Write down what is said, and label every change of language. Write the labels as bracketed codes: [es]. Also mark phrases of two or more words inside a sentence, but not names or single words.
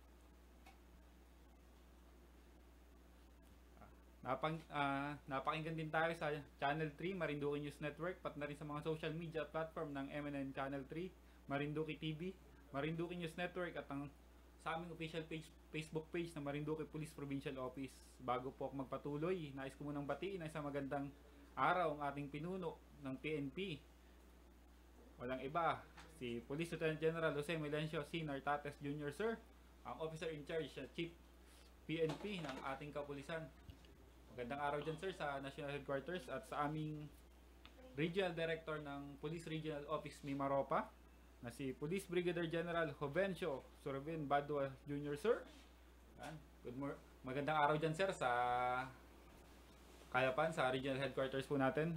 [tl] Napakinggan din tayo sa Channel 3 Marinduque News Network, pat na rin sa mga [en] social media platform [tl] ng MNN Channel 3, Marinduque TV, Marinduque News Network at ang sa aming [en] official page, [tl] Facebook page na Marinduque Police Provincial Office. Bago po ako magpatuloy, nais ko munang batiin na isang magandang araw ang ating pinuno ng PNP. Walang iba, si Police Lieutenant General Jose Melencio C. Nartates Jr. Sir, ang [en] Officer in Charge [tl] sa Chief PNP ng ating kapulisan. Magandang araw dyan sir sa National Headquarters at sa aming Regional Director ng Police Regional Office Mimaropa na si Police Brigadier General Jovencio Sorvin Badua Jr. Sir. Magandang araw dyan sir sa Kayapan, sa Regional Headquarters po natin.